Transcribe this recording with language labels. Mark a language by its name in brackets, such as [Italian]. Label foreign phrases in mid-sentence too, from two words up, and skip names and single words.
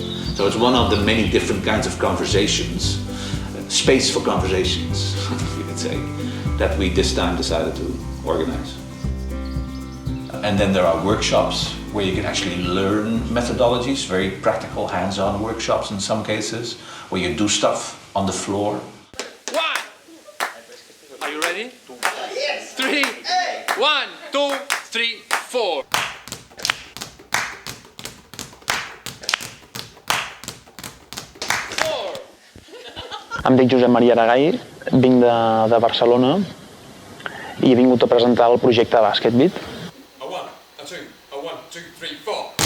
[English] So it's one of the many different kinds of conversations, space for conversations, you could say, that we this time decided to organize. And then there are workshops where you can actually learn methodologies, very practical, hands-on workshops in some cases, where you do stuff on the floor. Are you ready? Yes. 3. 1, 2, 3, 4. [Catalan] Em dic Josep Maria Aragall, vinc de Barcelona i he vingut a presentar el projecte de Basketbeat. [English] A 1, a 2, a 1, 2, 3, 4.